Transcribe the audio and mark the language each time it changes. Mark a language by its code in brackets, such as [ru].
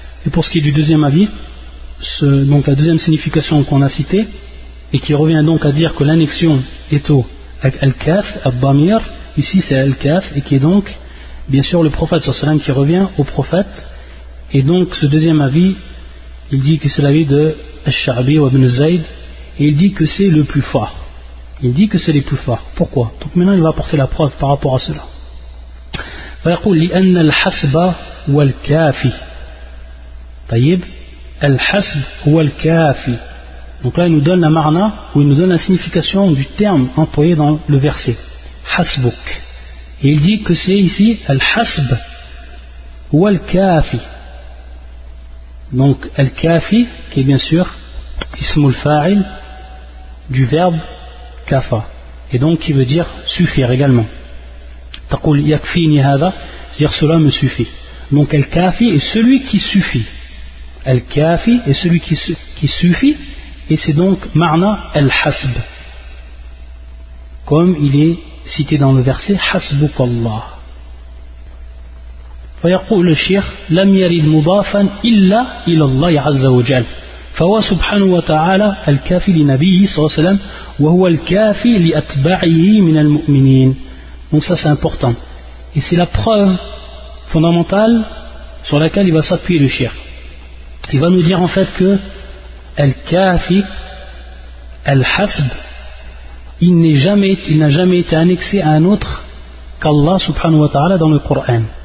[fr] Et pour ce qui est du deuxième avis, donc la deuxième signification qu'on a citée, et qui revient donc à dire que l'annexion est au al-Kaf, al-Bamir, ici c'est al-Kaf, et qui est donc bien sûr le prophète sallallahu alayhi wa sallam qui revient au prophète. Et donc ce deuxième avis, il dit que c'est l'avis de Al-Sha'bi ou Ibn Zayd, et il dit que c'est le plus fort. Il dit que c'est le plus fort. Pourquoi? Donc maintenant il va apporter la preuve par rapport à cela. [ar] فيقول لأن الحسب هو الكافي. طيب الحسب هو الكافي. [fr] Donc là il nous donne la marna, ou il nous donne la signification du terme employé dans le verset hasbuk. Et il dit que c'est ici [ar] الحسب هو الكافي. [fr] Donc al-kafi, qui est bien sûr ismul fa'il du verbe kafa, et donc qui veut dire suffire également. [ar] Taqul yakfini hadha, [fr] c'est-à-dire cela me suffit. Donc al-kafi est celui qui suffit. Al-kafi est celui qui suffit, et c'est donc ma'na al-hasb, comme il est cité dans le verset hasbukallah. [ar] فيقول الشيخ لم يرد مضافا إلا إلى الله عز وجل فهو سبحانه وتعالى الكافي لنبيه صلى الله عليه وسلم وهو الكافي لأتباعه من المؤمنين. [fr] Donc ça c'est important, et c'est la preuve fondamentale sur laquelle il va s'appuyer le shir. Il va nous dire en fait que al-kafi, al-hasb, il n'a jamais été annexé à un autre qu'Allah subhanahu wa ta'ala dans le Coran.